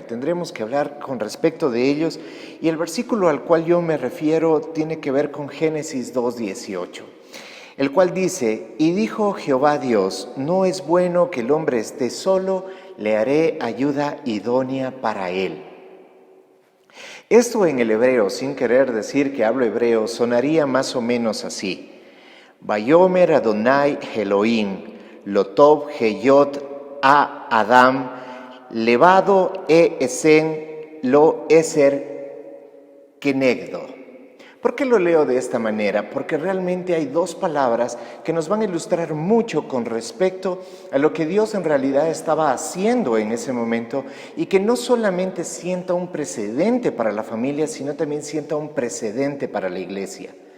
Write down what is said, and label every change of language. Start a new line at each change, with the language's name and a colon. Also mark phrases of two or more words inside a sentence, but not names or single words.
Spanish: Tendremos que hablar con respecto de ellos y el versículo al cual yo me refiero tiene que ver con Génesis 2:18, el cual dice: y dijo Jehová Dios, no es bueno que el hombre esté solo, le haré ayuda idónea para él. Esto en el hebreo, sin querer decir que hablo hebreo, sonaría más o menos así:
Hebrew: ויאמר אדוני אלוהים לא טוב היות האדם לבדו אעשה לו עזר כנגדו.
Spanish: ¿Por qué lo leo de esta manera? Porque realmente hay dos palabras que nos van a ilustrar mucho con respecto a lo que Dios en realidad estaba haciendo en ese momento y que no solamente sienta un precedente para la familia, sino también sienta un precedente para la iglesia.